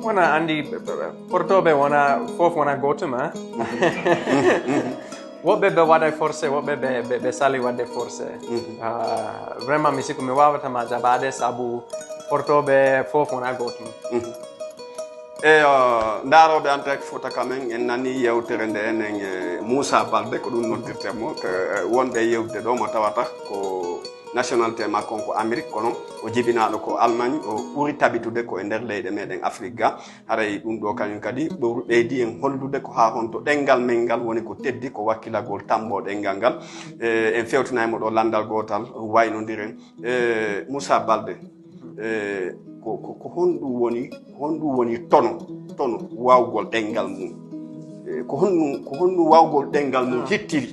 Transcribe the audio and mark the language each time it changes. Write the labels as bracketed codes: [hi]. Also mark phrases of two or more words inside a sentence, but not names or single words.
[ff] wona andi portoɓe wona fof wona gotuma woɓɓe ɓe waɗa forcé woɓɓe ɓe sali wadde forcé vraiment mi sikku mi wawatama jaɓade saabu portoɓe fof wona gotum ndaroɓe [fr] en direct [ff] Fouta [fr] quand même [ff] en nani yewtere nde enen Moussa Baldé ko ɗum noddirtemo wonɓe yewde ɗo mo tawata ko nationalité makko ko Amérique kono o jibinaɗo ko Allemagne o ɓuri tabitude ko e nder leyɗe meɗen Afrique ga haray ɗum ɗo kañum kadi ɓeydi en hollude ko ha honto ɗengal men ngal woni ko teddi ko wakkilagol tambo ɗengal ngal en fewtinaymo ɗo landal gotal waynodiren Moussa Baldé ko honɗum woni tono wawgol ɗengal mum ko honɗum wawgol ɗengal mum hittiri